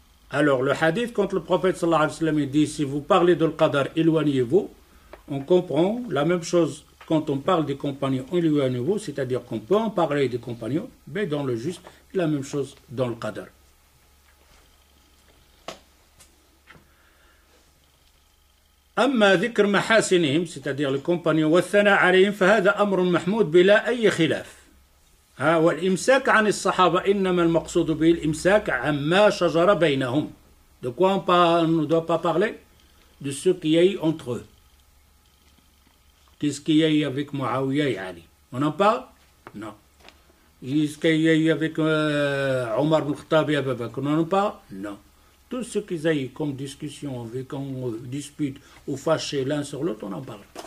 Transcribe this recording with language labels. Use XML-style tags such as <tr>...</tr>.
<fr>Alors le hadith, quand le prophète sallallahu alayhi wa sallam dit si vous parlez de l'qadar, éloignez-vous, on comprend la même chose quand on parle des compagnons, éloignez-vous, c'est-à-dire qu'on peut en parler des compagnons, mais dans le juste, la même chose dans le qadar.</fr> <ar>أما ذكر محاسنهم</ar> <fr>c'est-à-dire les compagnons</fr> <ar>والثناء عليهم فهذا أمر محمود بلا أي خلاف والإمساك عن الصحابة إنما المقصود به الإمساك عما شجر بينهم.</ar> <fr>De quoi on ne doit pas parler? De ce qu'il y a eu entre eux. Qu'est-ce qu'il y a eu avec Muawiyah et Ali? On en parle? Non. Qu'est-ce qu'il y a eu avec Omar ibn Khattab et Abu Bakr? On en parle? Non. Tout ce qu'ils ont eu comme discussion, avec on dispute ou fâché l'un sur l'autre, on en parle.</fr>